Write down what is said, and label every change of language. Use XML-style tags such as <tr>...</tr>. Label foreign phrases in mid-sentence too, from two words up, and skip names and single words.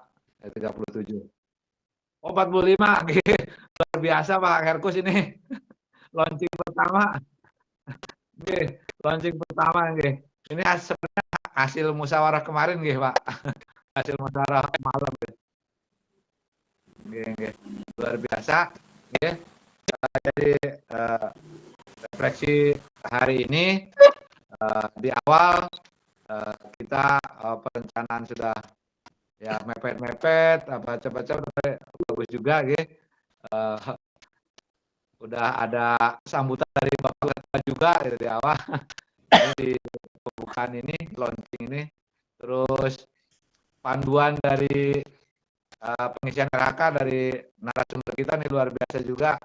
<id>37. Oh 45, luar biasa Pak Herkus ini. Launching pertama. Launching pertama nggih. Ini sebenarnya hasil musyawarah kemarin nggih Pak. Hasil musyawarah malam nggih. Nggih. Luar biasa nggih. Jadi refleksi hari ini di awal kita perencanaan sudah ya mepet apa cepat-cepat bagus juga gitu. Udah ada sambutan dari Bapak Ketua juga gitu, di awal ini di pembukaan ini launching ini, terus panduan dari pengisian RHK dari narasumber kita nih luar biasa juga.</id>